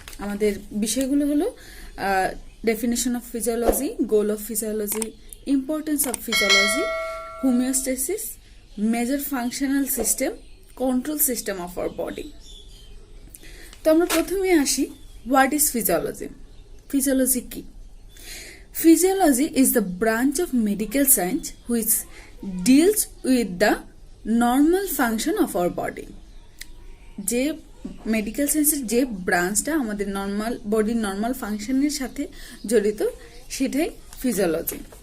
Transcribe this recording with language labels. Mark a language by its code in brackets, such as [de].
[bn] আমাদের বিষয়গুলো হলো definition of physiology, goal of physiology, importance of physiology, homeostasis, major functional system, control system of our body. তো আমরা প্রথমে আসি, [en] What is physiology? [bn] ফিজিওলজি কি? [en] Physiology is the branch of medical science which deals with the normal function of our body. [bn] যে medical সায়েন্সের যে ব্রাঞ্চটা আমাদের normal বডির নর্মাল ফাংশনের সাথে জড়িত সেটাই ফিজিওলজি।